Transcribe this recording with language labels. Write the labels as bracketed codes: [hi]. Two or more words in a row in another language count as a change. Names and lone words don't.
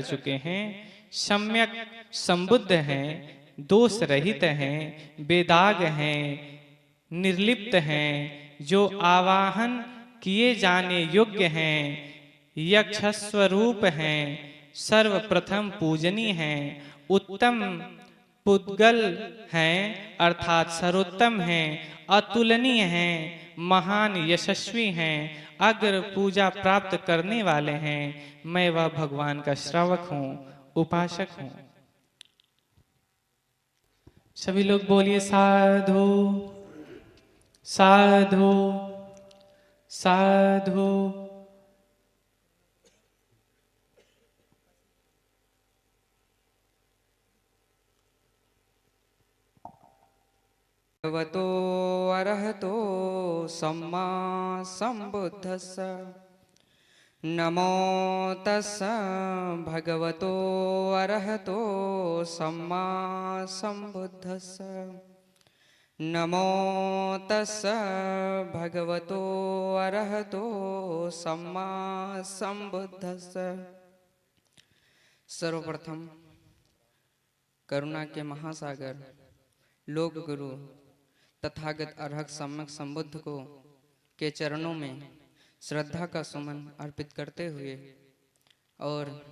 [hi] चुके हैं, सम्यक संबुद्ध हैं, दोष रहित हैं, बेदाग हैं, निर्लिप्त हैं, जो आवाहन किए जाने योग्य हैं, यक्ष स्वरूप हैं, सर्वप्रथम पूजनीय हैं, उत्तम पुद्गल हैं अर्थात सर्वोत्तम हैं, अतुलनीय हैं, महान यशस्वी हैं, अग्र पूजा प्राप्त करने वाले हैं। मैं वह भगवान का श्रावक हूँ, उपासक हूँ। सभी लोग बोलिए साधु साधु साधु। [pi] भगवतो अरहतो सम्मा सम्बुद्धस्स नमो तस्स भगवतो अरहतो सम्मा सम्बुद्धस्स नमो तस्स भगवतो अरहतो सम्मा सम्बुद्धस्स। [hi] सर्वप्रथम करुणा के महासागर लोक गुरु तथागत अर्हक सम्यक संबुद्ध को के चरणों में श्रद्धा का सुमन अर्पित करते हुए और